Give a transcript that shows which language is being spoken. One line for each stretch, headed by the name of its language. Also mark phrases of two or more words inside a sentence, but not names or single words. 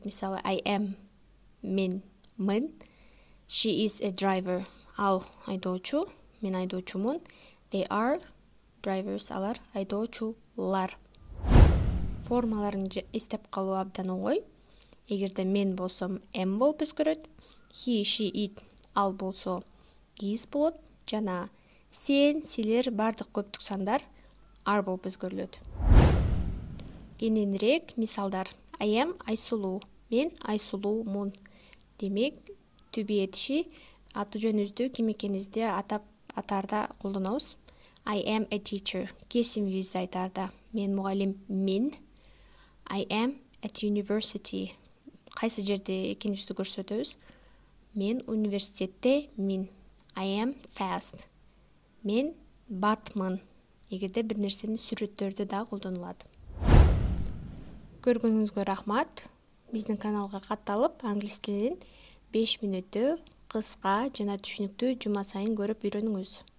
Kyrgyz: Мисалы,
English: I am,
Kyrgyz: мен, мын.
English: She is a driver.
Kyrgyz: Ал айдоочу, мен айдоочумун.
English: They are drivers.
Kyrgyz: Алар айдоочулар. Формаларын эстеп калуу абдан оңой. Эгерде мен болсом am болуп өзгөрөт.
English: He, she, it,
Kyrgyz: ал болсо is болот. Жана сен, силер, бардык көптүк сандар are болуп өзгөрүлөт. Кененирээк мисалдар.
English: I am Айсулуу.
Kyrgyz: Мен Айсулуумун. Демек,
English: to be
Kyrgyz: этиши аты жөнүбүздү, ким экенибизди атаарда колдонобуз.
English: I am a teacher.
Kyrgyz: Кесибибизди айтаарда. Мен мугалиммин.
English: I am at university.
Kyrgyz: Кайсы жерде экенибизди көрсөтөбүз. Мен университеттемин.
English: I am fast.
Kyrgyz: Мен батмын. Эгерде бир нерсени сүрөттөрдө да колдонулат. Көргөнүңүзгө рахмат. Биздин каналга катталып, англис тилин 5 мүнөттө кыска жана түшүнүктүү жума сайын көрүп үйрөнүңүз.